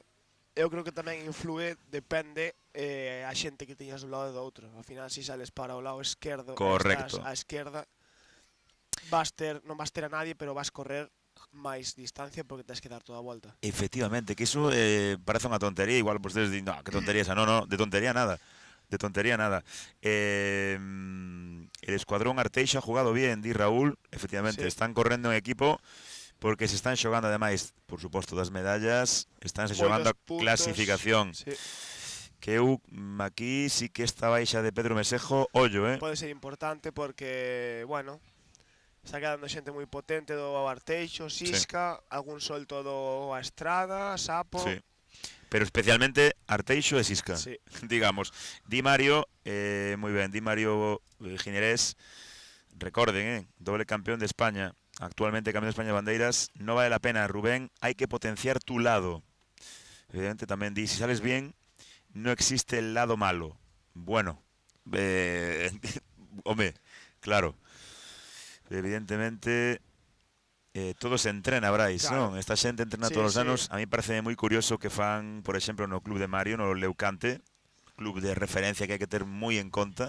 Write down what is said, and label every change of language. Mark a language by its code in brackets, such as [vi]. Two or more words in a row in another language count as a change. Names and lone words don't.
[gl] Eu creo que tamén influe, depende a xente que teñas do lado do outro. Ao final, se sales para o lado esquerdo, Correcto. estás á esquerda, non vas ter a nadie, pero vas correr máis distancia porque tens que dar toda a volta. Efectivamente, que iso parece unha tontería, igual vostedes din, [es] no, que tontería esa, no, de tontería nada. El escuadrón Arteixo ha jugado bien, [gl] di Raúl, efectivamente, Sí. están correndo en equipo porque se están xogando ademais, por suposto, das medallas, están se xogando a Moitos puntos, clasificación. Sí. Que eu aquí sí que esta baixa de Pedro Mesejo, ollo, Pode ser importante porque, bueno, está quedando xente moi potente do Arteixo, Sisca, algún solto do a Estrada, Sapo. Sí. Pero especialmente Arteixo e Sisca, Sí. digamos. Di Mario, moi ben, Di Mario Ginerés, recorden, doble campeón de España, actualmente campeón de España de bandeiras, [es] no vale la pena, Rubén, hay que potenciar tu lado. [gl] Evidentemente tamén di, [es] si sales bien, no existe el lado malo. [gl] Bueno, home, claro. Evidentemente todo se entrena, Brais, Claro. non? Esta xente entrena Sí, todos os sí. anos. A mí parece moi curioso que fan, por exemplo, no club de Mario, no Leucante, club de referencia que hai que ter moi en conta.